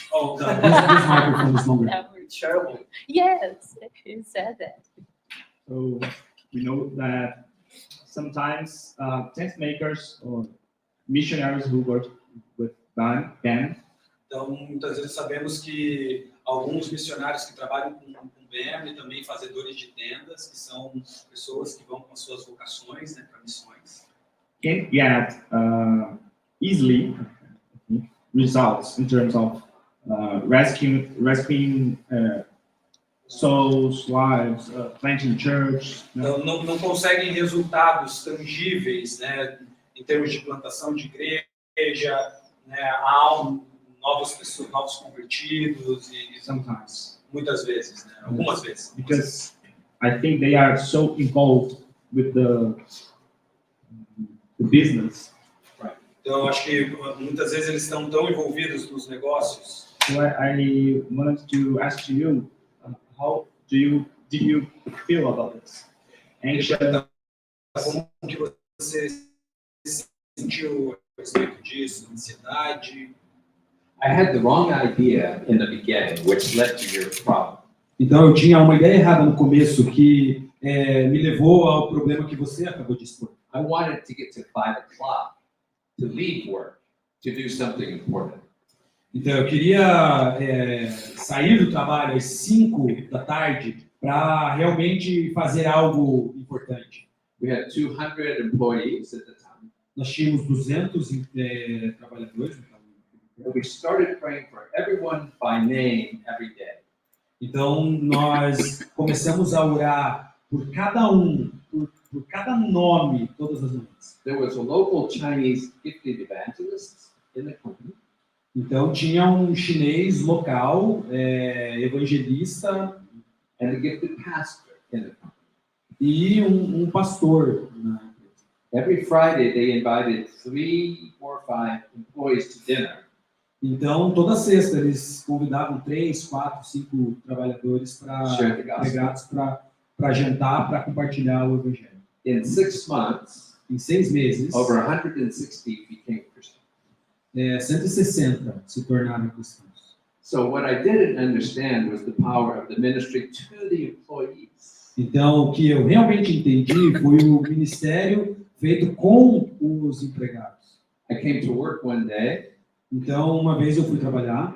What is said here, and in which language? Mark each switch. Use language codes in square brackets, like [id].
[en] Oh, this microphone is longer. Ours. Terrible. Yes, he said that. So we know that sometimes tent makers or missionaries who work with them [pt] Então, muitas vezes sabemos que alguns missionários que trabalham com Venha e também fazedores de tendas, que são pessoas que vão com as suas vocações, né, para missões, [en] can get easily results in terms of rescuing souls, lives, planting church. [pt] então, não conseguem resultados tangíveis, né, em termos de plantação de igreja, né, novas pessoas, novos convertidos e [en] Sometimes, [pt] muitas vezes, né, algumas vezes. [en] because I think they are so involved with the business. [pt] Então, acho que muitas vezes eles estão tão envolvidos nos negócios. [en] So I wanted to ask you, how did you feel about this? Anxious, [pt] Como que você se sentiu a respeito disso? Ansiedade? [en] I had the wrong idea in the beginning, which led to your problem. [pt] Então, eu tinha uma ideia errada no começo que me levou ao problema que você acabou de expor. [en] I wanted to get to 5 o'clock to leave work to do something important. [pt] Então, eu queria sair do trabalho às 5 da tarde para realmente fazer algo importante. [en] We had 200 employees at the time. [pt] Nós tínhamos 200 trabalhadores. [en] And we started praying for everyone by name every day. [pt] Então, nós começamos a orar por cada por cada nome, todas as noites. [en] There was a local Chinese gifted evangelist in the company. [pt] Então, tinha um chinês local, evangelista, [en] And a gifted pastor in the company. [pt] e um pastor na empresa. [en] Every Friday, they invited 3, 4, 5 employees to dinner. [pt] Então, toda sexta, eles convidavam 3, 4, 5 trabalhadores [en] Share the gospel. [pt] empregados para jantar, para compartilhar o evangelho. [en] In 6 months, [pt] Em 6 meses, [en] over 160 became Christians. [pt] 160 se tornaram cristãos. [en] So what I didn't understand was the power of the ministry to the employees. [pt] Então, o que eu realmente entendi foi o ministério feito com os empregados. [en] I came to work one day, [pt] Então, uma vez eu fui trabalhar